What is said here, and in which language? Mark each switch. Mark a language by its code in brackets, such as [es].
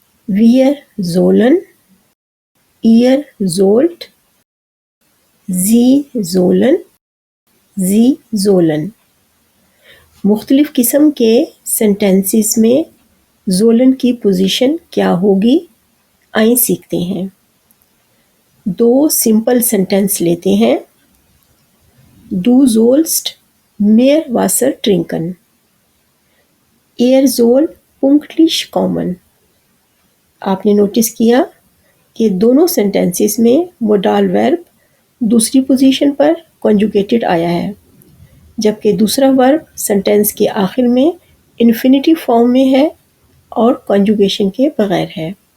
[hi] Wear ज़ोलन year ज़ोल्ट जी ज़ोलन मुख्तलिफ किस्म के सेंटेंसेस में ज़ोलन की पोजीशन क्या होगी आइए सीखते हैं। दो सिंपल सेंटेंस लेते हैं। [de] Du sollst mehr Wasser trinken. Er soll pünktlich kommen. [hi] आपने नोटिस किया कि दोनों सेंटेंसेस में मोडाल वर्ब दूसरी पोजीशन पर कॉन्जुगेटेड आया है, जबकि दूसरा वर्ब सेंटेंस के आखिर में इन्फिनिटिव फॉर्म में है और कॉन्जुगेशन के बगैर है।